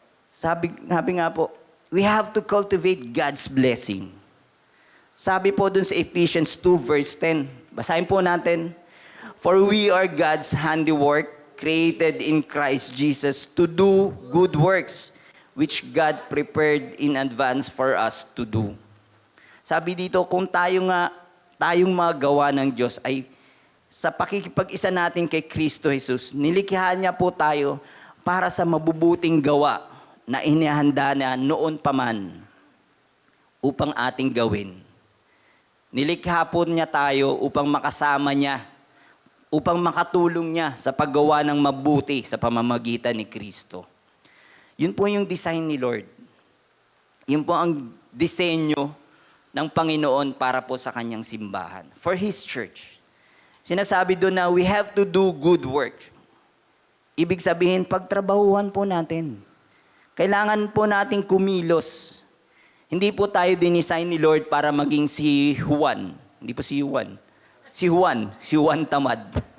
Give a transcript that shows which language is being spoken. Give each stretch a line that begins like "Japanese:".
Filipino: Sabi nga po,
English: we have to cultivate God's blessing.
Filipino: Sabi po dun sa
English: Ephesians 2 verse 10,
Filipino: basahin po natin,
English: for we are God's handiwork, created in Christ Jesus to do good works, which God prepared in advance for us to do.
Filipino: Sabi dito, kung tayong mga gawa ng Diyos ay sa pakikipag-isa natin kay Kristo Jesus, nilikha niya po tayo para sa mabubuting gawa na inihanda niya noon pa man upang ating gawin. Nilikha po niya tayo upang makasama niya, upang makatulong niya sa paggawa ng mabuti sa pamamagitan ni Kristo. Yun po yung design ni Lord. Yun po ang disenyo ng Panginoon para po sa kanyang simbahan.
English: For His church.
Filipino: Sinasabi doon na
English: we have to do good work.
Filipino: Ibig sabihin, pagtrabahuhan po natin. Kailangan po natin kumilos. Hindi po tayo dinisign ni Lord para maging si Juan. Hindi po si Juan. Si Juan. Si Juan tamad.